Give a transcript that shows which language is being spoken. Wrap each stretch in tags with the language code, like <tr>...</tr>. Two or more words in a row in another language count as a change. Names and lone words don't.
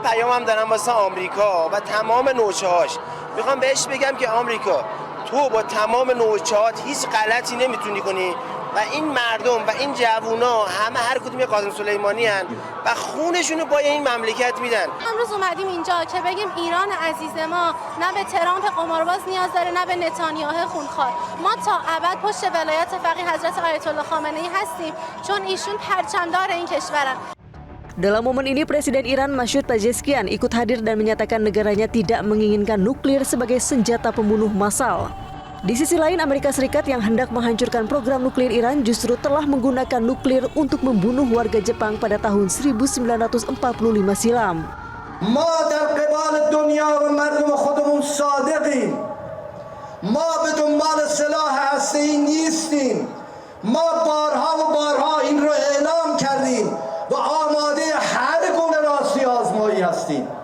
<fa>پیامم دارم واسه آمریکا و تمام نوچه‌هاش. میخوام بهش بگم که آمریکا تو با تمام نوچه‌هات هیچ غلطی نمیتونی کنی و این مردم و این جوونا همه هر کدوم قاسم سلیمانی هن و خونشونو با این مملکت میدن. امروز اومدیم اینجا که بگیم ایران عزیز ما نه به ترامپ قمارباز نیاز داره نه به نتانیاهو خونخوار. ما تا ابد پشت ولایت فقیه حضرت آیت الله خامنه‌ای هستیم چون ایشون پرچمدار این کشورن.</fa> <id>Dalam momen ini, Presiden Iran Masoud Pezeshkian ikut hadir dan menyatakan negaranya tidak menginginkan nuklir sebagai senjata pembunuh massal. Di sisi lain, Amerika Serikat yang hendak menghancurkan program nuklir Iran justru telah menggunakan nuklir untuk membunuh warga Jepang pada tahun 1945 silam.</id> <fa>ما در قبال دنیا و مردم خودمون صادقیم. ما به دنبال سلاح هسته‌ای نیستیم. ما بارها و بارها این رو اعلام کردیم و آماده هر گونه راستی آزمایی هستیم.</fa>